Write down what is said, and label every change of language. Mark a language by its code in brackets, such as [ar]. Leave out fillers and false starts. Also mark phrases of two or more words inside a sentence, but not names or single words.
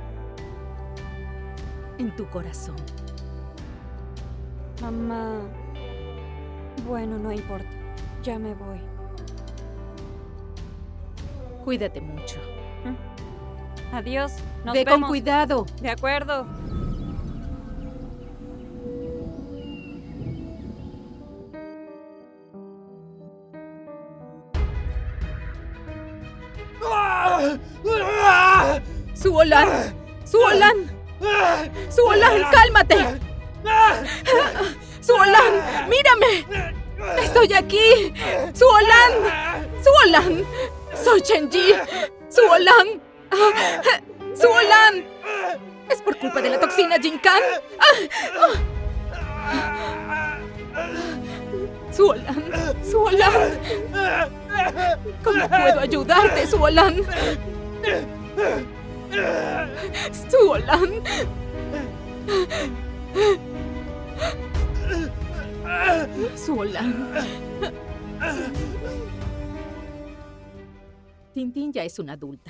[es] En tu corazón. Mamá, bueno, no importa. Ya me voy. Cuídate mucho. Adiós. Nos Ve vemos. con cuidado. De acuerdo. ¡Suolan! ¡Suolan! ¡Suolan, cálmate! ¡Suolan, mírame! ¡Estoy aquí! ¡Suolan! ¡Suolan! ¡Soy Chenji! ¡Suolan! ¡Suolan! ¿Es por culpa de la toxina Jinkan? ¡Suolan! ¡Suolan! ¿Cómo puedo ayudarte, Suolan? ¡Suolan! ¡Suolan! Tintín ya es una adulta.